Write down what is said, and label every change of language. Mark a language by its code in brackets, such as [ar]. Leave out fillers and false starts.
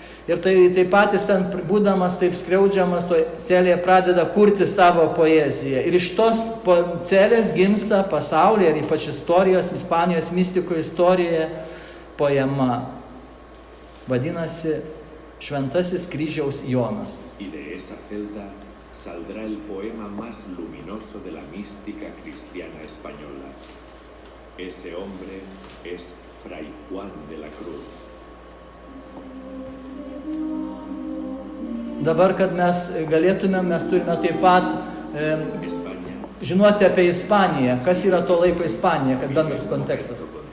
[lt] Ir tai patys ten būdamas taip skriaudžiamas, to celėje pradeda kurti savo poeziją. Ir iš tos celės gimsta pasaulyje ir ypač istorijos, Ispanijos mistikų istorijoje poema. Vadinasi Šventasis kryžiaus Jonas. [es] Y de esa celda saldrá el poema más luminoso de la mística cristiana española. Ese hombre es Fray Juan de la Cruz. [lt] Dabar, kad mes galėtume, mes turime taip pat žinoti apie Ispaniją. Kas yra to laiko Ispanija, kad bendras kontekstas.